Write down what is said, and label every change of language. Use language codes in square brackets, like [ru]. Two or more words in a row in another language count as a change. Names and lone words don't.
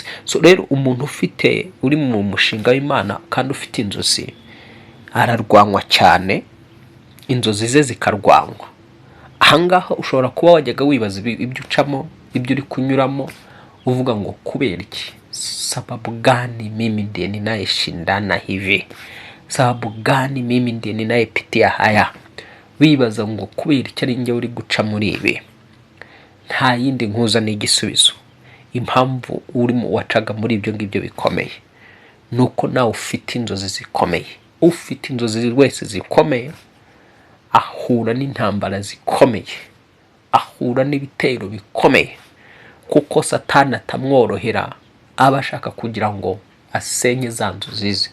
[rw] Rero umuntu uri mu mushinga w'Imana kandi ufite inzozi, ararwanywa cyane, inzozi ze zikarwanywa. Ahangaha ushobora kuba wajyaga wibaza ibyo ucamo, ibyo uri kunyuramo, uvuga ngo kubera iki? [sw] Sababu gani mimi ndiye ninayeshindana hivi? Sababu gani mimi ndiye ninayepitia haya? [rw] Wibaza ngo kubera iki ari njye uri guca muri ibi? Nta yindi nkuza n'igisubizo. Impamvu urimo wacaga muri ibyo ngibyo bikomeye, nuko nawe ufite inzozi zikomeye. Ufite inzozi wese zikomeye ahura n'intambara zikomeye, ahura n'ibitero bikomeye, kuko Satani atamworohera, aba ashaka kugira ngo asenye za nzozi ze.